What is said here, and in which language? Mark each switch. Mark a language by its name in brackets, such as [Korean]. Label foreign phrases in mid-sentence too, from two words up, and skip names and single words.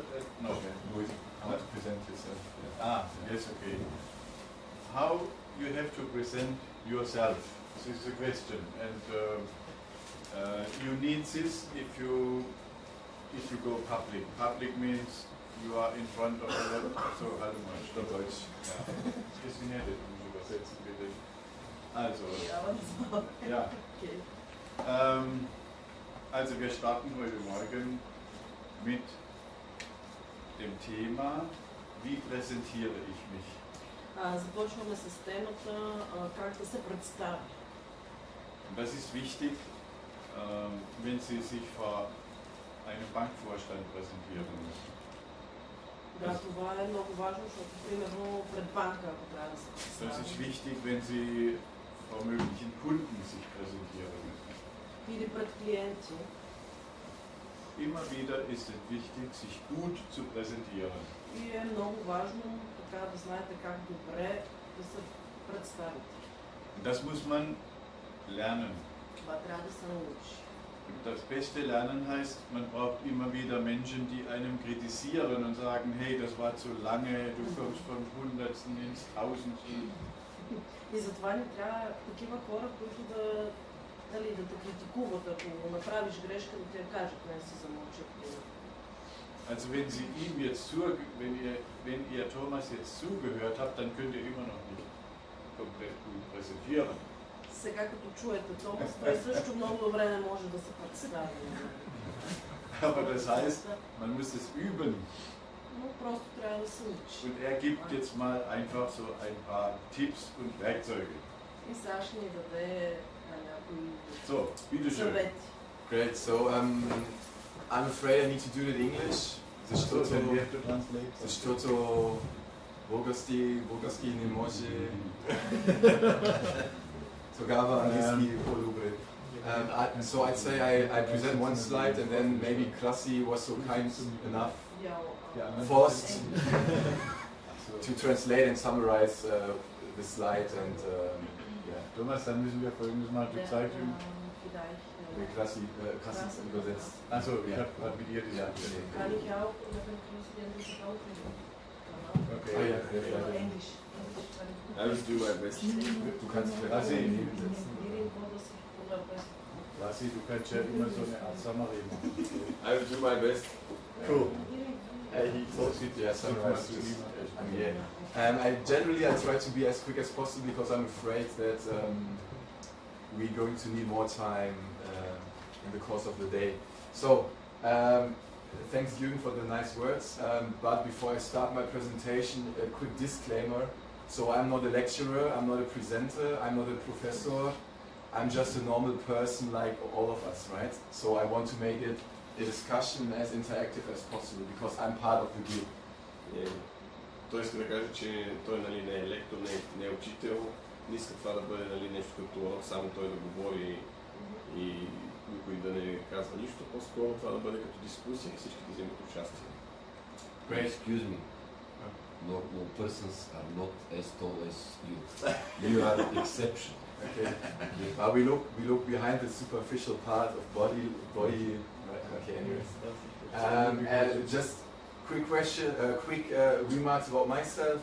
[English] No, how to present yourself. Yes, okay. How you have to present yourself? This is the question, and you need this if you go public. Public means you are in front of a lot. So, [German] warte mal, stopp Deutsch. Ja. Definiert, um übersetzen bitte. Also, ja. Okay. Also wir starten heute Morgen mit dem Thema, wie präsentiere ich mich? [Bulgarian] Започваме с темата как да се представя. [German] Das ist wichtig, wenn Sie sich vor einem Bankvorstand präsentieren müssen. [Bulgarian] Да, това е много важно, защото примерно пред банка, ако трябва да се представя. [German] Das ist wichtig, wenn Sie vor möglichen Kunden sich präsentieren müssen. [Bulgarian] Или пред клиенти. [German] Immer wieder ist es wichtig, sich gut zu präsentieren. [Bulgarian] И е много важно така да знаете как добре да се представите. [German] Das muss man lernen. [Bulgarian] Това трябва да се научи. [German] Das beste Lernen heißt, man braucht immer wieder Menschen, die einem kritisieren und sagen, hey, das war zu lange, du kommst vom Hundertsten ins Tausendsten. [Bulgarian] И затова ни трябва такива хора, които да те критикуват, ако направиш грешка, да ти я кажат, не си замълчат. [German] Also wenn ihr Thomas jetzt zugehört habt, dann könnt ihr immer noch nicht komplett gut präsentieren. [Bulgarian] Сега като чуете Томас, той също много добре не може да се представи. [German] Aber das heißt, man muss es üben. [Bulgarian] Но просто трябва да се учи. [German] Und er gibt jetzt mal einfach so ein paar Tipps und Werkzeuge. [Bulgarian] И сега ще ни даде някои съвети. [English] Great, so I'm afraid I need to do it in English. [Bulgarian] Защото български не може. Тогава английски по-добре. [English] So I'd say I present one slide and then maybe Klassi was so kind enough, forced to translate and summarize the slide and yeah. [German] Thomas, dann müssen wir folgendes machen, du zeigst ihm. Klassi übersetzt. Achso, ich habe gerade mit ihr diskutiert. Kann ich auch, oder kann Klassi auch Okay. Englisch. [English] I will do my best. [German] Du kannst Klassi hinsetzen. Klassi, du kannst ja immer so eine Art Summary machen. [English] I will do my best. Cool. He told you to summarize this. I generally try to be as quick as possible because I'm afraid that we're going to need more time in the course of the day. So, thanks Jürgen for the nice words, but before I start my presentation, a quick disclaimer. So I'm not a lecturer, I'm not a presenter, I'm not a professor, I'm just a normal person like all of us, right? So I want to make it a discussion as interactive as possible because I'm part of the group. [Bulgarian] Той иска да каже, че той не е лектор, не е учител, не иска това да бъде нещо като урок, само той да говори и никой да не казва нищо, по-скоро това да бъде като дискусия и всички да вземат участие. [English] Excuse me. No persons are not as tall as you. You are an exception. Okay. But we look behind the superficial part of body. Okay. Anyways, just quick question, quick remarks about myself.